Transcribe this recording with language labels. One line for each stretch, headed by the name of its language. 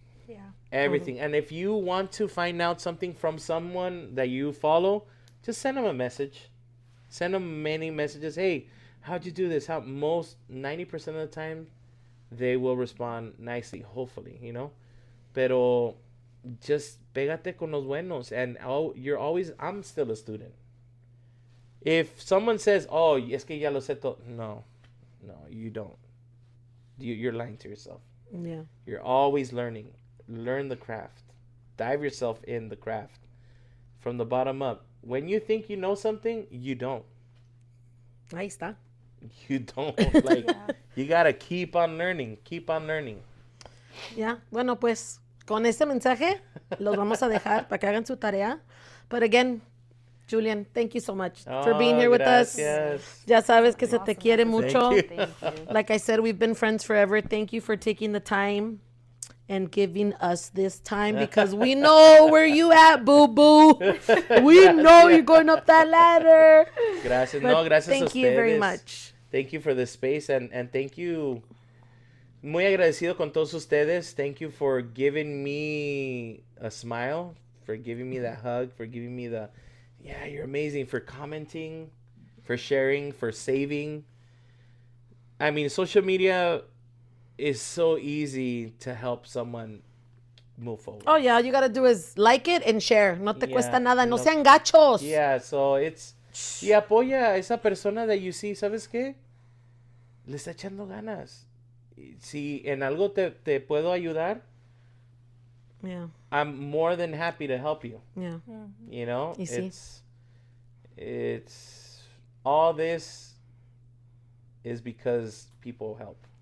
English: Yeah. Everything. And if you want to find out something from someone that you follow, just send them a message. Send them many messages. Hey, how'd you do this? 90% of the time, they will respond nicely, hopefully, you know.
Spanish: Pero
English: just
Spanish: pégate con los buenos.
English: And I'm still a student. If someone says, oh,
Spanish: es que ya lo sé todo.
English: No, you don't. You're lying to yourself. Yeah. You're always learning. Learn the craft. Dive yourself in the craft from the bottom up. When you think you know something, you don't.
Spanish: Ahí está.
English: You don't. Like, you gotta keep on learning. Keep on learning.
Spanish: Ya, bueno, pues con este mensaje los vamos a dejar para que hagan su tarea.
English: But again, Julian, thank you so much for being here with us.
Spanish: Ya sabes que se te quiere mucho.
English: Thank you. Like I said, we've been friends forever. Thank you for taking the time and giving us this time because we know where you at, boo-boo. We know you're going up that ladder.
Spanish: Gracias.
English: But
Spanish: Gracias a
English: thank you very much. Thank you for the space and thank you.
Spanish: Muy agradecido con todos ustedes.
English: Thank you for giving me a smile, for giving me that hug, for giving me yeah, you're amazing, for commenting, for sharing, for saving. I mean, social media is so easy to help someone move forward. Oh, yeah, all you got to do is like it and share.
Spanish: No te cuesta nada. No sean gachos.
English: Yeah, so
Spanish: y apoya a esa persona
English: that you see,
Spanish: ¿sabes qué? Le está echando ganas. Si en algo te puedo ayudar,
English: Yeah. I'm more than happy to help you. Yeah. You know,
Spanish: Y sí.
English: it's all this is because people help.